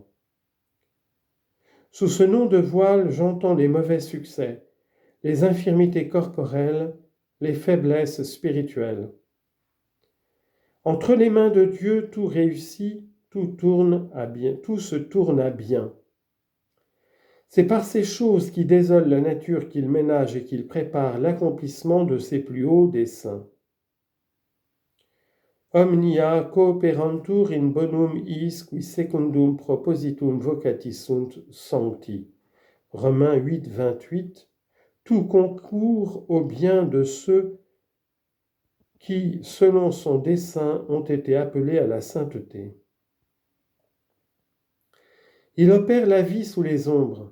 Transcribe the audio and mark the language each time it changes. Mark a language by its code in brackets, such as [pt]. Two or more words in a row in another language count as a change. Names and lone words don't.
[fr] Sous ce nom de voile, j'entends les mauvais succès, les infirmités corporelles, les faiblesses spirituelles. Entre les mains de Dieu, tout réussit, tout se tourne à bien. C'est par ces choses qui désolent la nature qu'il ménage et qu'il prépare l'accomplissement de ses plus hauts desseins. [la] Omnia cooperantur in bonum is qui secundum propositum vocati sunt sancti. [fr] Romains 8, 28. Tout concourt au bien de ceux qui, selon son dessein, ont été appelés à la sainteté. Il opère la vie sous les ombres.